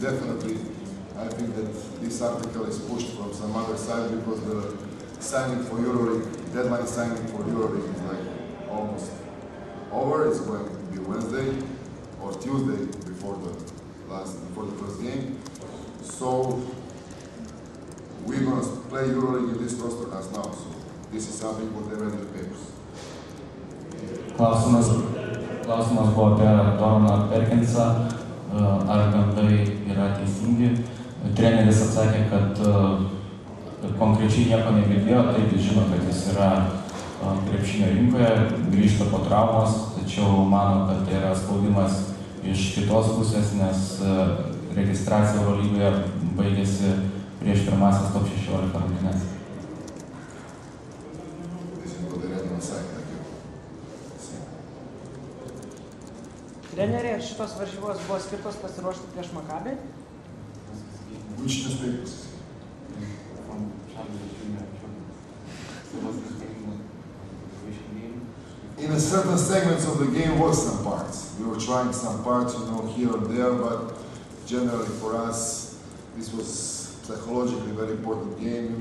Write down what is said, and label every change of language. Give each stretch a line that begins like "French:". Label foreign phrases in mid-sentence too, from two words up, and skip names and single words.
English: Definitely, I think that this article is pushed from some other side, because the signing for EuroLeague, deadline signing for EuroLeague is like almost over. It's going to be Wednesday or Tuesday before the before the first game. So we're gonna play EuroLeague in this roster as now. So this is something what they read in the papers.
Lithuanian: Klausimas buvo apie Doroną Perkinsą, ar gandai yra teisingi. Treneris atsakė, kad konkrečiai nieko negirdėjo, taip jis žino, kad jis yra krepšinio rinkoje, grįžta po traumos, tačiau mano, kad tai yra spaudimas iš kitos pusės, nes registracija Eurolygoje baigėsi prieš pirmasias top 16 rungtynes. Treneri, ar šitos varžybos buvo skirtos pasiruošti prieš Makabį?
English: Which newspapers? In a certain segments of the game was some parts. We were trying some parts, here or there, but generally for us, this was psychologically very important game.